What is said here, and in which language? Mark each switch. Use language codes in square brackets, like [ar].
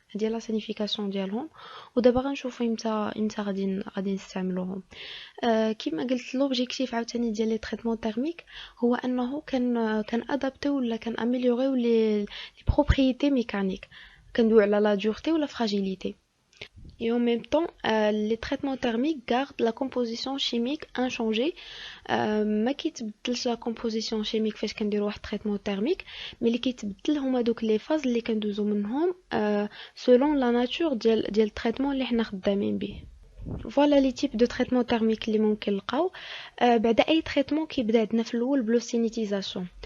[ar] هادي لا سينيفيكاسيون ديالهم، ودابا غنشوفوا امتى غادي نستعملوهم. كما قلت لوبجيكتيف عاوتاني ديال لي تريتمون تيرميك هو انه كان ادابتيو ولا كان اميليوريو لي بروبريتي ميكانيك، كندوي على لا دورتي ولا فراجيليتي. [fr] Et en même temps, les traitements thermiques gardent la composition chimique inchangée. [ar] ما كيتبدلش la composition chimique فاش كنديروا واحد traitement thermique، mais اللي كيتبدل هما دوك les phases اللي كندوزو منهم [fr] selon la nature [ar] ديال الtraitement اللي حنا خدامين به. [fr] فوالا لي تيب دو تريتمون تيرميك [ar] اللي ممكن نلقاو. بعد اي تريتمون كيبدا عندنا في الاول بلوستينيتيزاسيون.